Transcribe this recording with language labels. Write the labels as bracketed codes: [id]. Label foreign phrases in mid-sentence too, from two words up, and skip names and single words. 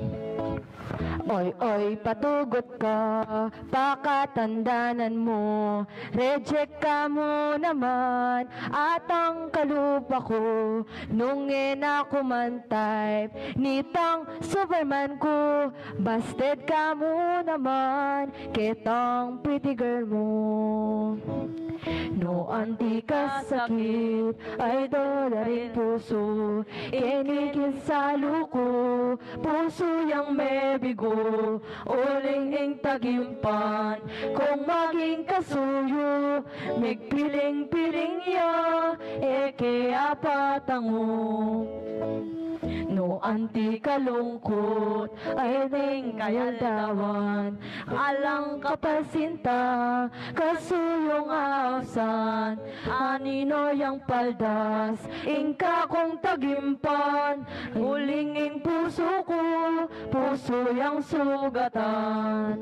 [pam] Oy, oy, patugot ka, pakatandanan mo. Reject ka mo naman, at ang kalupa ko. Nung ako man type, nitang Superman ko. Busted ka mo naman, kitang [en] pretty girl [pam] mo. No anti ka sakit, ay dola rin puso. Inigin sa luko, puso yang may bigo. Uling ing tagimpan, kung maging kasuyo, migpiling-piling ya, eke apatango. No anti kalungkot, ay ning kayaldawan, alang kapasinta, kasuyong awasan, anino yang paldas, ingka kong tagimpan, uling ing puso ko, puso yang sugatan.